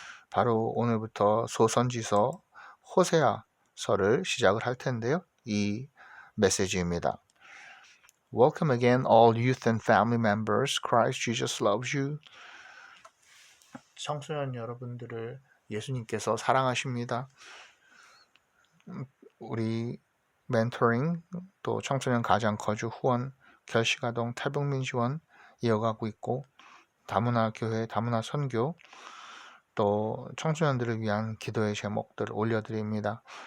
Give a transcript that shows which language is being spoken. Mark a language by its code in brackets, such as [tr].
[ko] 바로 오늘부터 소선지서 호세아서를 시작을 할 텐데요. 이 메시지입니다. [en] Welcome again, all youth and family members. Christ Jesus loves you. [ko] 청소년 여러분들을 예수님께서 사랑하십니다. 우리 멘토링, 또 청소년 가장 거주 후원, 결식아동 탈북민 지원 이어가고 있고, 다문화 교회, 다문화 선교, 또 청소년들을 위한 기도의 제목들을 올려드립니다.